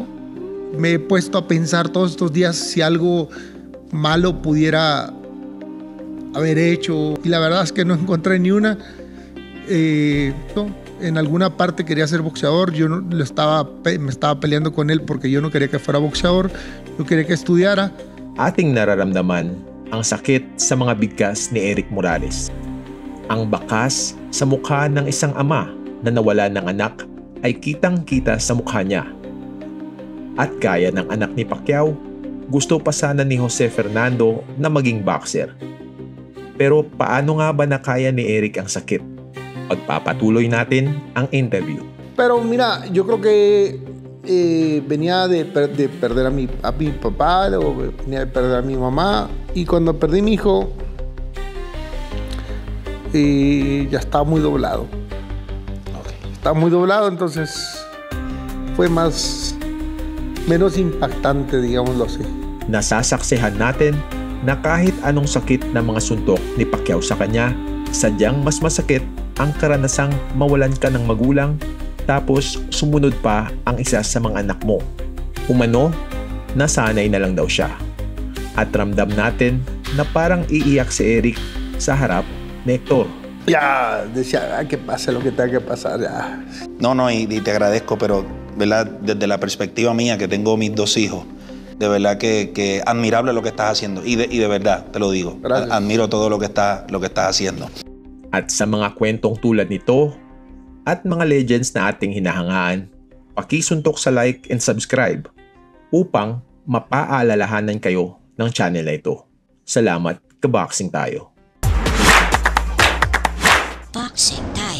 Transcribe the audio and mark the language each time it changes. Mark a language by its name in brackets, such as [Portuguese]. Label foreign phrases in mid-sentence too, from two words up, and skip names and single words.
[Spanish] Me he puesto a pensar todos estos días si algo malo pudiera haber hecho, y la verdad es que no encontré ni una. En alguna parte quería ser boxeador, yo me estaba peleando con él porque yo no quería que fuera boxeador, yo quería que estudiara. [Filipino] Ating nararamdaman ang sakit sa mga bigkas ni Eric Morales. Ang bakas sa mukha ng isang ama na nawala ng anak ay kitang-kita sa mukha niya. At gaya ng anak ni Pacquiao, gusto pa sana ni Jose Fernando na maging boxer. Pero paano nga ba nakaya ni Eric ang sakit? Pagpapatuloy natin ang interview. [Spanish] Pero mira, yo creo que venía de perder a mi papá, luego venía de perder a mi mamá, y cuando perdí a mi hijo ya estaba muy doblado. Estaba muy doblado, entonces fue menos impactante, digámoslo así. [Filipino] Nasasaksihan natin na kahit anong sakit ng mga suntok ni Pacquiao sa kanya, sadyang mas masakit ang karanasang mawalan ka ng magulang tapos sumunod pa ang isa sa mga anak mo. Umano, nasanay na lang daw siya. At ramdam natin na parang iiyak si Eric sa harap ni Hector. [Spanish] Ya, decía, que pase lo que tenga que pasar ya. No, y te agradezco, pero ¿verdad? Desde la perspectiva mía, que tengo mis 2 hijos, de verdad que admirable lo que estás haciendo. Y de verdad, te lo digo. Gracias. Admiro todo lo que estás haciendo. [Filipino] At sa mga kwentong tulad nito at mga legends na ating hinahangaan, pakisuntok sa [English] like and subscribe [Filipino] upang mapaalalahanan kayo ng channel na ito. Salamat, kaboxing tayo. Boxing